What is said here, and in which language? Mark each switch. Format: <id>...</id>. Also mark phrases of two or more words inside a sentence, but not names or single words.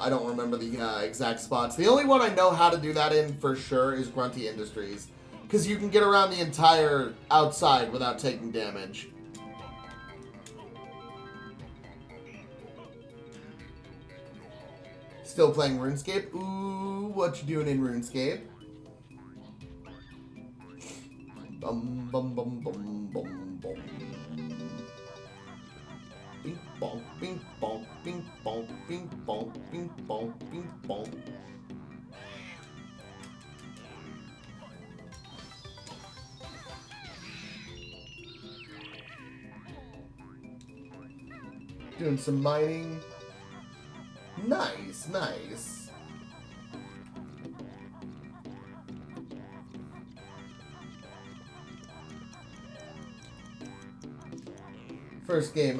<en>I don't remember the exact spots. The only one I know how to do that in for sure is Grunty Industries, because you can get around the entire outside without taking damage. Still playing RuneScape? Ooh, what you doing in RuneScape? Bum bum bum bum bum bum. Bing bong, bing bong, bing bong, bing bong, bing bong, bing bong. Doing some mining. Nice, nice. First game.</en>